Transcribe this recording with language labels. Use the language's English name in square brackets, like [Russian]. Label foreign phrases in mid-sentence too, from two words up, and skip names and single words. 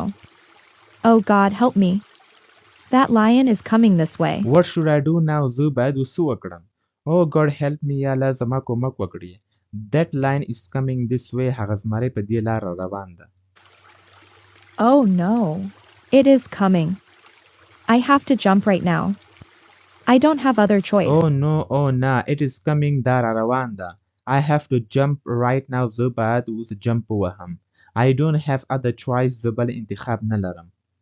[English] Oh God, help me. That lion is coming this way. What should I do now? [Pashto] زه باید وسو وکړم. [English] Oh God, help me. [Pashto] یا الله زما کومک وکړي. [English] That lion is coming this way. [Pashto] هغه زمری په دې لار روان ده. [English] Oh no. It is coming. I have to jump right now. I don't have other choice. Oh no, oh no. It is coming. [Pashto] دا را روان ده. [English] I have to jump right now. [Pashto] زه باید اوس جمپ ووهم. [English] I don't have other choice. [Pashto] زه بل انتخاب نه لرم.